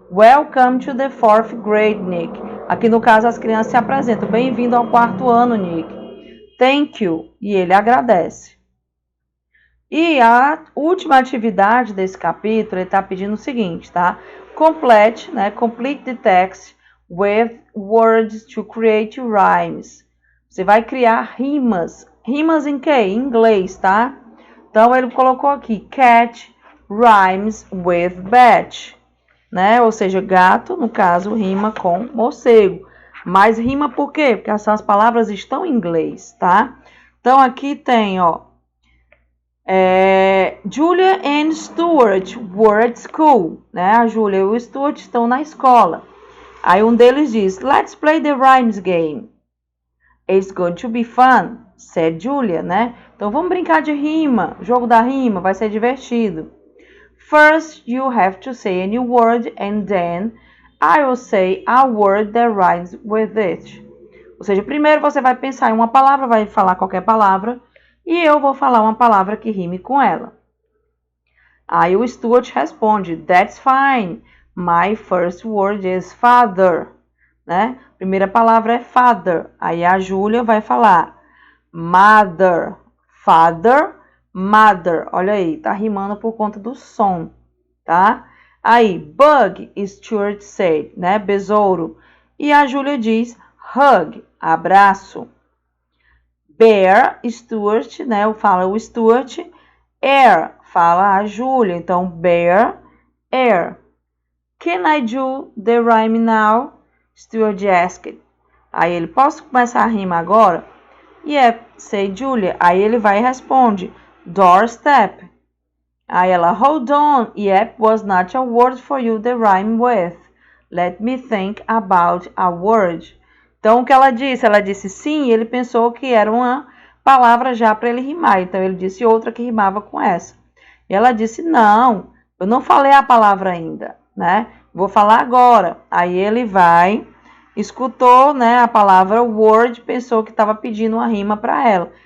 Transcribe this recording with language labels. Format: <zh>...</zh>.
<en>Welcome to the 4th grade, Nick.</en> <pt>Aqui no caso as crianças se apresentam. Bem-vindo ao 4º ano, Nick.</pt> <en>Thank you.</en> <pt>E ele agradece. E a última atividade desse capítulo, ele está pedindo o seguinte, tá?</pt> <en>Complete, né? Complete the text with words to create rhymes.</en> <pt>Você vai criar rimas. Rimas em quê? Em inglês, tá? Então, ele colocou aqui,</pt> <en>cat rhymes with bat,</en> <pt>né? Ou seja, gato, no caso, rima com morcego. Mas rima por quê? Porque essas palavras estão em inglês, tá? Então, aqui tem, ó,</pt> <en>Julia and Stuart were at school, né?</en> <pt>A Julia e o Stuart estão na escola. Aí um deles diz,</pt> <en>let's play the rhymes game. It's going to be fun, said Julia, né?</en> <pt>Então vamos brincar de rima, jogo da rima, vai ser divertido.</pt> <en>First you have to say a new word and then I will say a word that rhymes with it.</en> <pt>Ou seja, primeiro você vai pensar em uma palavra, vai falar qualquer palavra, e eu vou falar uma palavra que rime com ela. Aí o Stuart responde,</pt> <en>that's fine. My first word is father. Né?</en> <pt>Primeira palavra é father. Aí a Júlia vai falar mother. Father, mother. Olha aí, tá rimando por conta do som, tá? Aí, bug,</pt> <en>Stuart said,</en> <pt>né? Besouro. E a Júlia diz hug, abraço. Bear, Stuart, né? Fala o Stuart. Air, fala a Júlia.</pt> <en>Então, bear, air. Can I do the rhyme now? Stuart asked.</en> <pt>Aí ele, posso começar a rima agora?</pt> <en>Yep, say Julia.</en> <pt>Aí ele vai e responde, doorstep. Aí ela,</pt> <en>hold on. Yep was not a word for you to rhyme with. Let me think about a word.</en> <pt>Então, o que ela disse? Ela disse sim, e ele pensou que era uma palavra já para ele rimar. Então, ele disse outra que rimava com essa. E ela disse, não, eu não falei a palavra ainda, né? Vou falar agora. Aí ele vai, escutou, né, a palavra word, pensou que estava pedindo uma rima para ela.</pt>